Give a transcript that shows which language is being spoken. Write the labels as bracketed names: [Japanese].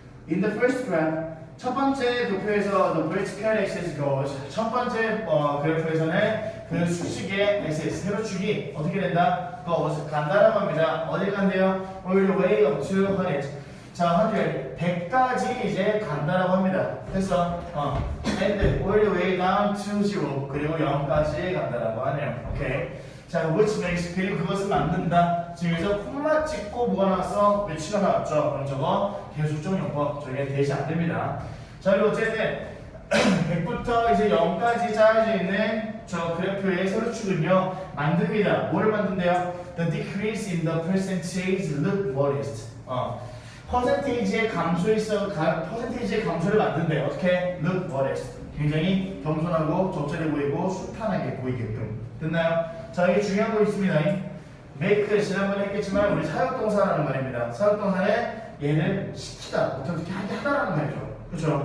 [English] In the first graph, [Korean] 첫 번째 도표에서 [English] the vertical axis goes. [Korean] 첫 번째 그래프에서는 그 수직의 axis, 세로축이 어떻게 된다? goes, 간다라고 합니다. 어디 간대요? [English] all the way up to 100. [Korean] 자, 100까지 이제 간다라고 합니다. 됐어? [English] and all the way down to 0. [Korean] 그리고 0까지 간다라고 하네요. 오케이. 자, [English] which makes, [Korean] 그리고 그것을 만든다. 지금 여기서 콤마 찍고 뭐가 나왔어? 위치가 나왔죠? 그럼 저거 계속적 용법, 저게 대시 안 됩니다. 자, 그리고 어쨌든 100부터 이제 0까지 짜여져 있는 저 그래프의 세로축은요, 만듭니다. 뭐를 만든대요? [English] The decrease in the percentage look modest. [Korean] 퍼센테이지의 퍼센테이지의 감소를 만든대요. 어떻게? [English] look modest. [Korean] 굉장히 겸손하고 적절해 보이고 순탄하게 보이게끔. 됐나요? 자, 여기 중요한 거 있습니다. make, 지난번에 했겠지만 우리 사역동사라는 말입니다. 사역동사는 얘를 시키다, 어떻게 하게 하다라는 말이죠. 그렇죠?